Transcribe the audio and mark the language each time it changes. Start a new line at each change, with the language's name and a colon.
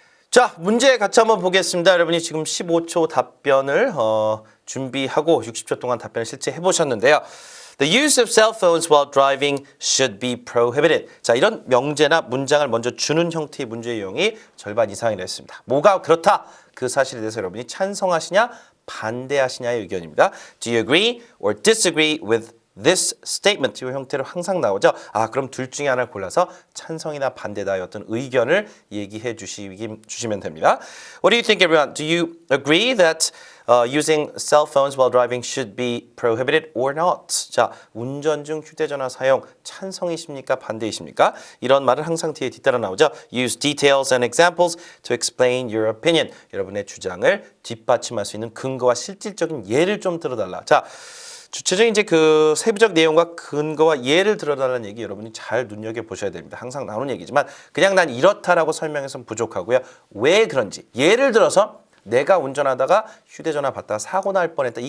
Korean: 자, 문제 같이 한번 보겠습니다. 여러분이 지금 15초 답변을 준비하고 60초 동안 답변을 실제 해보셨는데요.
English: The use of cell phones while driving should be prohibited.
Korean: 자, 이런 명제나 문장을 먼저 주는 형태의 문제 유형이 절반 이상이 됐습니다. 뭐가 그렇다? 그 사실에 대해서 여러분이 찬성하시냐, 반대하시냐의 의견입니다.
English: Do you agree or disagree with this statement
Korean: 이 형태로 항상 나오죠. 아 그럼 둘 중에 하나를 골라서 찬성이나 반대다의 어떤 의견을 얘기해 주시면 됩니다.
English: What do you think, everyone? Do you agree that using cell phones while driving should be prohibited or not?
Korean: 자, 운전 중 휴대전화 사용 찬성이십니까? 반대이십니까? 이런 말은 항상 뒤에 뒤따라 나오죠.
English: Use details and examples to explain your opinion.
Korean: 여러분의 주장을 뒷받침할 수 있는 근거와 실질적인 예를 좀 들어달라. 자. 주체적인 이제 그 세부적 내용과 근거와 예를 들어달라는 얘기 여러분이 잘 눈여겨보셔야 됩니다. 항상 나오는 얘기지만 그냥 난 이렇다라고 설명해서는 부족하고요. 왜 그런지 예를 들어서 내가 운전하다가 휴대전화 받다가 사고 날 뻔했다.